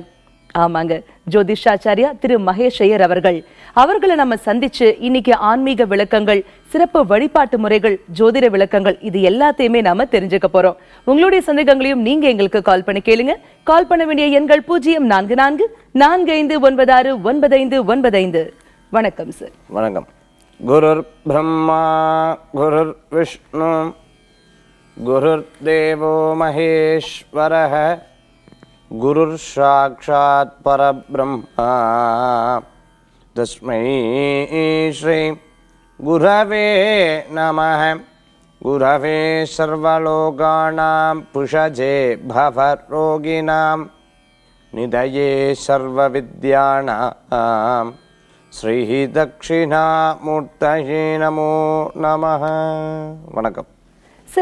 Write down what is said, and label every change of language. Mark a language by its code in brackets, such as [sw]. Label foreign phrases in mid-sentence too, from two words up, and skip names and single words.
[ta] ஆமாங்க, ஜோதிஷாச்சாரியா திரு மகேஷ் ஐயர் அவர்களை நம்ம சந்திச்சு இன்னைக்கு ஆன்மீக விளக்கங்கள், சிறப்பு வழிபாட்டு முறைகள், ஜோதிட விளக்கங்கள் இது எல்லாத்தையுமே நாம தெரிஞ்சுக்க போறோம். உங்களுடைய சந்தேகங்களையும் நீங்க எங்களுக்கு கால் பண்ணி கேளுங்க. கால் பண்ண வேண்டிய எண்கள் 0444459595. வணக்கம் சார். வணக்கம். [sa] गुरुर् ब्रह्मा गुरुर् विष्णु गुरुर् देवो महेश्वरः गुरुर् साक्षात् परब्रह्म तस्मै श्री गुरवे नमः. गुरवे सर्वलोकानां भिषजे भवरोगिणाम् निधये सर्वविद्यानां श्री दक्षिणामूर्तये नमो नमः. [ta] வணக்கம் சார்.